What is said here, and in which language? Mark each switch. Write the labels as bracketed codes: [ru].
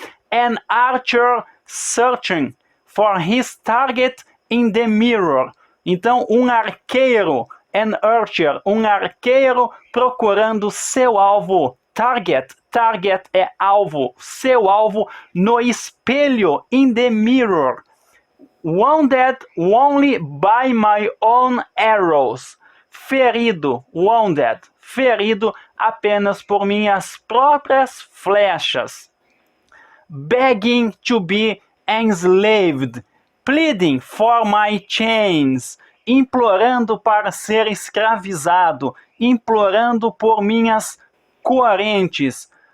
[en] An archer searching for his target in the mirror. [pt] Então, um arqueiro, an archer, um arqueiro procurando seu alvo. Target é alvo, seu alvo no espelho, in the mirror. [en] Wounded only by my own arrows. [pt] Ferido, wounded, ferido apenas por minhas próprias flechas. [en] Begging to be enslaved, pleading for my chains, [pt] implorando para ser escravizado, implorando por minhas correntes.